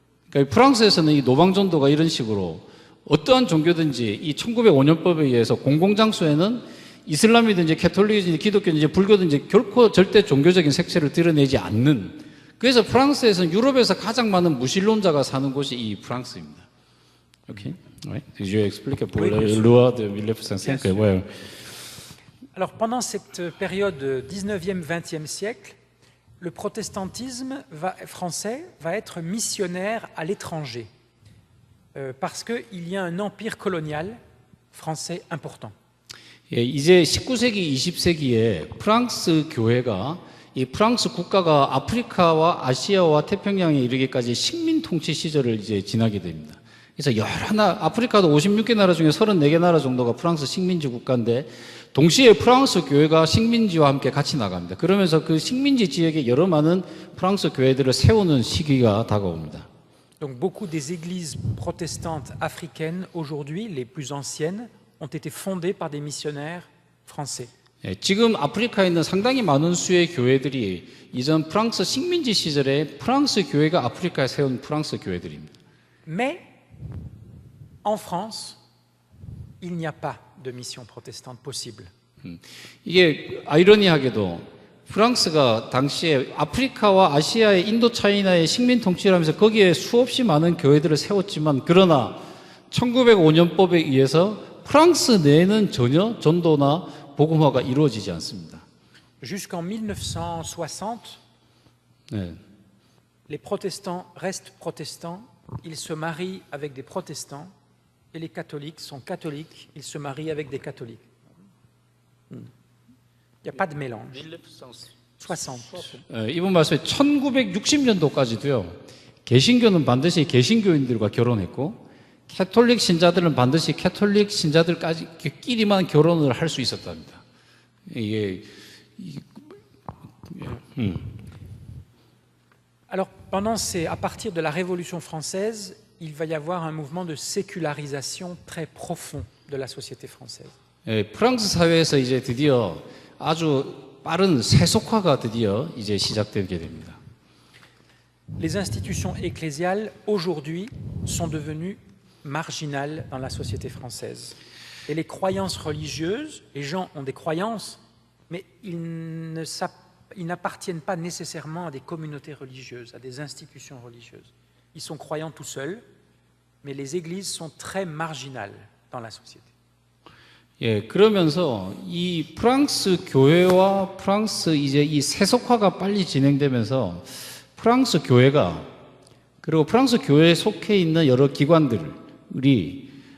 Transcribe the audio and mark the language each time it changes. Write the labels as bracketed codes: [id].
[ko] 그러니까 프랑스에서는 이 노방전도가 이런 식으로 어떠한 종교든지 이 1905년법에 의해서 공공장소에는 이슬람이든지 캐톨릭이든지 기독교든지 불교든지 결코 절대 종교적인 색채를 드러내지 않는, 그래서 프랑스에서는 유럽에서 가장 많은 무신론자가 사는 곳이 이 프랑스입니다. [en] 오케이? [fr] Je explique pour la loi de 1905. Ouais. Alors, pendant cette période 19e, 20e siècle, le protestantisme français va être missionnaire à l'étranger parce qu'il y a un empire colonial français important. [ko] 예, 이제 19세기, 20세기에 프랑스 교회가 이 프랑스 국가가 아프리카와 아시아와 태평양에 이르기까지 식민 통치 시절을 이제 지나게 됩니다. 그래서 아프리카도 56개 나라 중에 34개 나라 정도가 프랑스 식민지 국가인데 동시에 프랑스 교회가 식민지와 함께 같이 나갑니다. 그러면서 그 식민지 지역에 여러 많은 프랑스 교회들을 세우는 시기가 다가옵니다. [fr] Donc beaucoup des églises protestantes africaines aujourd'hui, les plus anciennes, ont été fondées par des missionnaires français. [ko] 예, 지금 아프리카에 있는 상당히 많은 수의 교회들이 이전 프랑스 식민지 시절에 프랑스 교회가 아프리카에 세운 프랑스 교회들입니다. [fr] Mais en France, il n'y a pas de mission protestante possible. [ko] 이게 아이러니하게도 프랑스가 당시에 아프리카와 아시아의 인도차이나의 식민 통치를 하면서 거기에 수없이 많은 교회들을 세웠지만 그러나 1905년법에 의해서 프랑스 내에는 전혀 전도나 복음화가 이루어지지 않습니다. [fr] Jusqu'en 1960, [ko] 네. [fr] les protestants restent protestants, ils se marient avec des protestants, et les catholiques sont catholiques, ils se marient avec des catholiques. Il n'y a pas de mélange. 60. [ko] 이분 말씀에 1960년도까지도요. 개신교는 반드시 개신교인들과 결혼했고 캐톨릭 신자들은 반드시 캐톨릭 신자들끼리만 결혼을 할 수 있었답니다. [fr] Alors, à partir de la Révolution française, il va y avoir un mouvement de sécularisation très profond de la société française. [ko] 예, 프랑스 사회에서 이제 드디어 아주 빠른 세속화가 드디어 이제 시작되게 됩니다. [fr] Les institutions ecclésiales aujourd'hui sont devenues marginales dans la société française. Et les croyances religieuses, les gens ont des croyances, mais ils n'appartiennent pas nécessairement à des communautés religieuses, à des institutions religieuses. Ils sont croyants tout seuls, mais les églises sont très marginales dans la société. [ko] 예, 그러면서 이 프랑스 교회와 프랑스 이제 이 세속화가 빨리 진행되면서 프랑스 교회가 그리고 프랑스 교회에 속해 있는 여러 기관들이 이